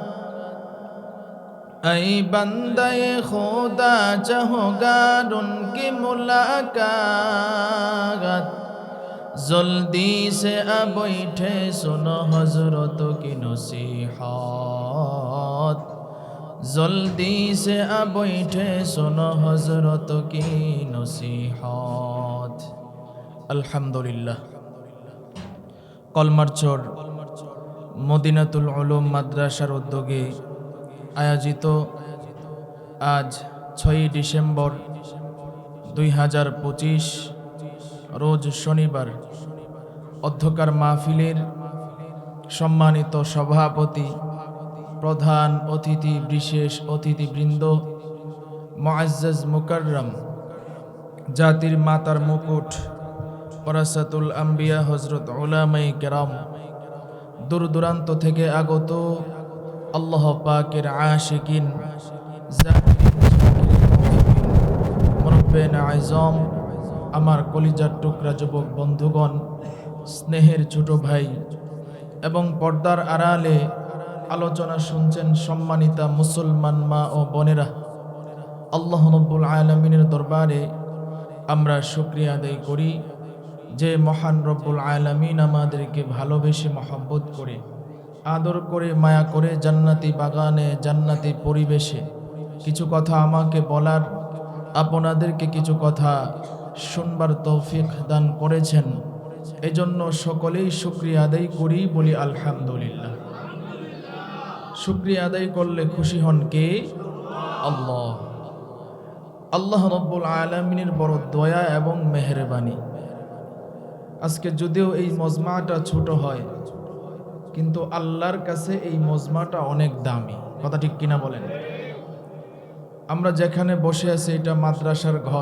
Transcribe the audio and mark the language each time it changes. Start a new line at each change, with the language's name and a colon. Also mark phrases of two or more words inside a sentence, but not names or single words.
Hindi: ऐ बंदे खुदा चाहोगा उनकी मुलाकात जल्दी से अब बैठे सुनो हजरत की नसीहत जल्दी से अब बैठे सुनो हजरत की नसीहत अल्हम्दुलिल्लाह
Bangla: কলমারচর মদিনাতুল উলূম মাদ্রাসার উদ্যোগে আয়োজিত আজ 6 ডিসেম্বর 2025 রোজ শনিবার অধ্যক্ষের মহফিলের সম্মানিত সভাপতি প্রধান অতিথি বিশেষ অতিথিবৃন্দ মুয়াজ্জজ মুকাররম জাতির মাথার মুকুট ওয়ারাসাতুল আম্বিয়া হজরত উলামায়ে কেরাম দূর দূরান্ত থেকে আগত আল্লাহ পাকের আশিকিন মুরব্বিয়ান আজম আমার কলিজার টুকরা যুবক বন্ধুগণ স্নেহের ছোট ভাই এবং পর্দার আড়ালে আলোচনা শুনছেন সম্মানিতা মুসলমান মা ও বোনেরা আল্লাহ রাব্বুল আলামীনের দরবারে আমরা শুকরিয়া আদায় করি যে মহান রাব্বুল আলামীন আমাদেরকে ভালোবেসে মহব্বত করে আদর করে মায়া করে জান্নাতি বাগানে জান্নাতি পরিবেশে কিছু কথা আমাকে বলার আপনাদেরকে কিছু কথা শুনবার তৌফিক দান করেছেন এজন্য সকলেই শুকরিয়া আদায় করি বলি আলহামদুলিল্লাহ শুকরিয়া আদায় করলে খুশি হন কে আল্লাহ আল্লাহ রাব্বুল আলামিনের বড় দয়া এবং মেহেরবানি আজকে যদিও এই মজমাটা ছোট হয় কিন্তু আল্লাহর কাছে এই মজমাটা অনেক দামি কথা ঠিক কিনা বলেন আমরা যেখানে বসে আছি এটা মাদ্রাসার ঘর।